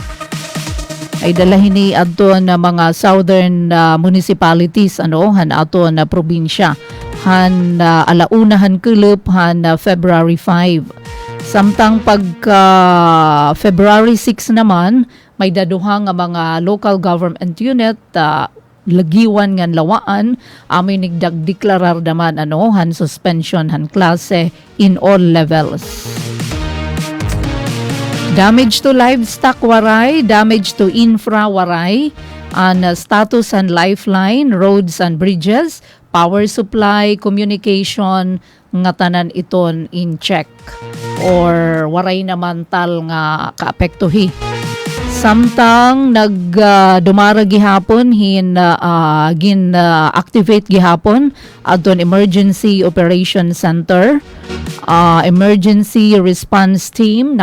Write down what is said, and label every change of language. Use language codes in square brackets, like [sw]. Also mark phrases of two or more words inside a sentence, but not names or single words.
[war] Ay dalahin ni adto na mga [en] southern municipalities [war] han ato na probinsya han alaunahan kulup han February 5. Samtang pagka February 6 naman, may daduha nga mga [en] local government unit [war] lagiwan ngan lawaan amin nigdagdeklarar naman han suspension han klase [en] in all levels. Damage to livestock waray, damage to infra waray, an status and lifeline, roads and bridges, power supply, communication, [war] nga tanan iton in check or waray naman tal nga kaapektuhi. Samtang dumara gihapon gin activate gihapon adton [en] Emergency Operation Center, emergency response team